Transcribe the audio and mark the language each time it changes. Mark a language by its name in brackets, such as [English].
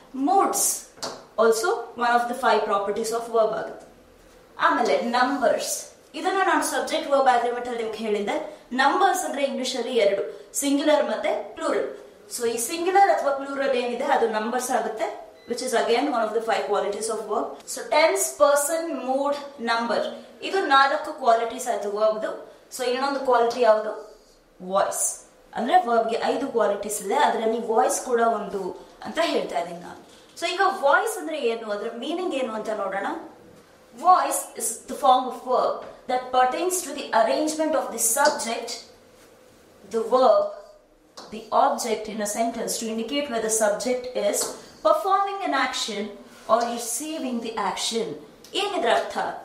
[English] Moods also one of the 5 properties of verb ಆಗುತ್ತೆ. [Kannada] ಆಮೇಲೆ numbers, ಇದನ್ನ ನಾನು ಸಬ್ಜೆಕ್ಟ್ ವರ್ಬ್ ಅಗ್ರಿಮೆಂಟ್ ಅಲ್ಲಿ ನಿಮ್ಗೆ ಹೇಳಿದ್ದೆ. ನಂಬರ್ಸ್ ಅಂದ್ರೆ ಇಂಗ್ಲಿಷ್ ಅಲ್ಲಿ 2, ಸಿಂಗ್ಯುಲರ್ ಮತ್ತೆ ಪ್ಲೂರಲ್. ಸೊ ಈ ಸಿಂಗ್ಯುಲರ್ ಅಥವಾ ಪ್ಲೂರಲ್ ಏನಿದೆ ಅದು ನಂಬರ್ಸ್ ಆಗುತ್ತೆ, [English] which is again one of the 5 qualities of verb. So tense, person, mood, number, [Kannada] ಇದು 4 ಕ್ವಾಲಿಟೀಸ್ ಆಯ್ತು ವರ್ಬ್. ಸೊ ಇನ್ನೊಂದು ಕ್ವಾಲಿಟಿ ಯಾವುದು? ವಾಯ್ಸ್. ಅಂದ್ರೆ ವರ್ಬ್ ಗೆ 5 ಕ್ವಾಲಿಟೀಸ್ ಇದೆ, ಅದರಲ್ಲಿ ವಾಯ್ಸ್ ಕೂಡ ಒಂದು ಅಂತ ಹೇಳ್ತಾ ಇದ್ದೀನಿ ನಾನು. ಸೊ ಈಗ ವಾಯ್ಸ್ ಅಂದ್ರೆ ಏನು, ಅದರ ಮೀನಿಂಗ್ ಏನು ಅಂತ ನೋಡೋಣ. [English] Voice is the form of verb that pertains to the arrangement of the subject, the verb, the object in a sentence to indicate whether the subject is performing an action or receiving the action. [Kannada] ಏನಿದ್ರ ಅರ್ಥ?